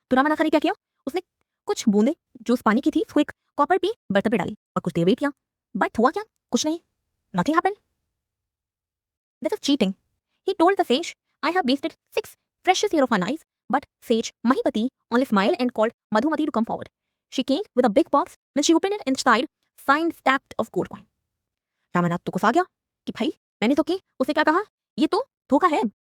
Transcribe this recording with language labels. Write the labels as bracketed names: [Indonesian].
[Hindi] तो रामानाथा ने क्या किया, उसने कुछ बूंदे जो उस पानी की थी उसको एक कॉपर पे बर्तन पे डाली और कुछ देर वेट किया। [English] but [Hindi] हुआ क्या? कुछ नहीं, [English] Nothing happened. This is cheating. He told the sage, I have wasted 6 precious years of my life, but sage Mahipati only smiled and called Madhumati to come forward. She came with a big box. When she opened it inside, signed stacked of gold coin. [Hindi] Ramanath तो गुस्सा गया कि भाई मैंने तो उसे क्या कहा, ये तो धोखा है।